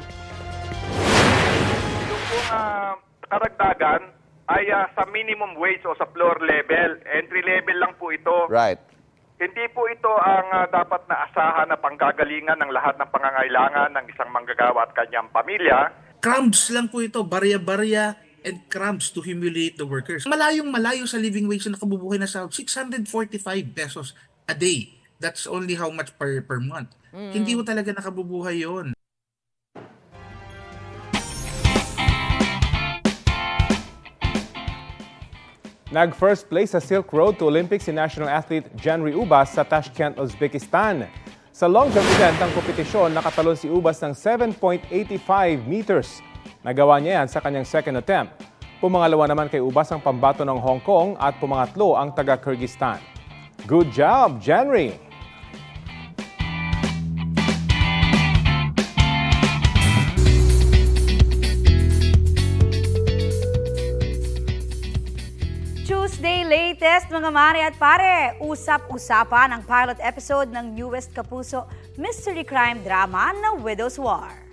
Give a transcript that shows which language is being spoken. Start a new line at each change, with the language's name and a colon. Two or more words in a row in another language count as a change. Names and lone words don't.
Filipino: Yung karagdagan ay sa
English: minimum wage
Filipino: o sa
English: floor level. Entry level
Filipino: lang po ito.
English: Right.
Filipino: Hindi po ito ang dapat na asahan na panggagalingan ng lahat ng pangangailangan ng isang manggagawa at kanyang pamilya. Crumbs lang po ito, barya-barya
English: and crumbs to humiliate the workers.
Filipino: Malayong-malayo sa
English: living wage
Filipino: na nakabubuhay na sahod, 645
English: pesos a day. That's only how much per month.
Filipino: Hindi mo talaga nakabubuhay yon. Nag-
English: first place
Filipino: sa Silk Road to Olympics si
English: national athlete
Filipino: Janry Ubas sa Tashkent, Uzbekistan. Sa
English: long jump event
Filipino: ng kompetisyon, nakatalon si Ubas ng 7.85 meters. Nagawa niya yan sa kanyang
English: second attempt.
Filipino: Pumangalawa naman kay Ubas ang pambato ng Hong Kong at pumangatlo ang taga-Kyrgyzstan.
English: Good job, Janry! Tuesday latest
Filipino: mga mare at pare, usap-usapan ang
English: pilot episode
Filipino: ng
English: newest Kapuso mystery crime drama
Filipino: na Widow's War.